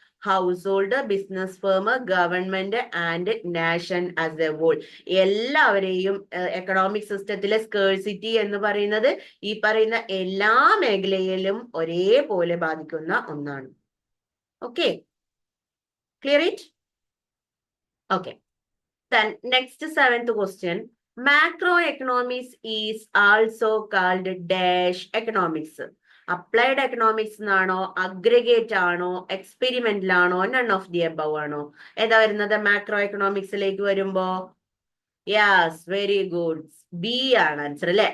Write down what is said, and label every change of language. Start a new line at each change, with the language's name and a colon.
English: household, business firm, government and nation as a whole,
Malayalam: എല്ലാവരെയും economic സിസ്റ്റത്തിലെ scarcity എന്ന് പറയുന്നത് ഈ പറയുന്ന എല്ലാ മേഖലയിലും ഒരേപോലെ ബാധിക്കുന്ന ഒന്നാണ്.
English: Okay, clear it? Okay, next 7th question. Macroeconomics is also called dash economics.
Malayalam: Applied economics എന്നാണോ, അഗ്രിഗേറ്റ് ആണോ, എക്സ്പെരിമെന്റൽ ആണോ,
English: none of the above
Malayalam: ആണോ? ഏതാ വരുന്നത് മാക്രോ എക്കണോമിക്സിലേക്ക് വരുമ്പോ?
English: yes, very good,
Malayalam: ബി ആണ് ആൻസർ അല്ലെ.